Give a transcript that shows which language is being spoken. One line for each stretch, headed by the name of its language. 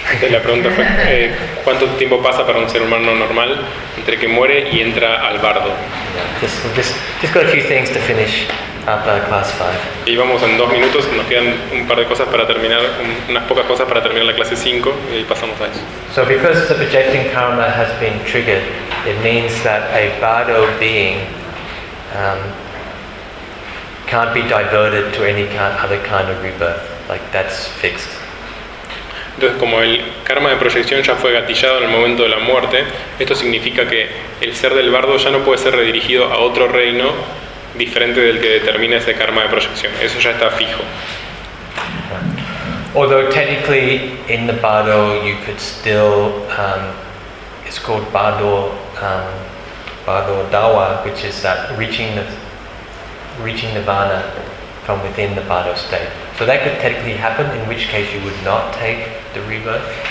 Spanish: La pregunta fue, ¿cuánto tiempo pasa para un ser humano normal entre que muere y entra al bardo?
English: Just got a few things to finish up class 5.
Spanish: Y vamos en 2 minutos, nos quedan un par de cosas para terminar, unas pocas cosas para terminar la clase 5 y pasamos a eso.
English: So because the projecting karma has been triggered, it means that a bardo being can't be diverted to any other kind of rebirth, like that's fixed.
Spanish: Entonces, como el karma de proyección ya fue gatillado en el momento de la muerte, esto significa que el ser del bardo ya no puede ser redirigido a otro reino diferente del que determina ese karma de proyección. Eso ya está fijo.
English: Although technically in the bardo you could still, it's called bardo dawa, which is that reaching nirvana from within the bardo state. So that could technically happen, in which case you would not take the rebirth.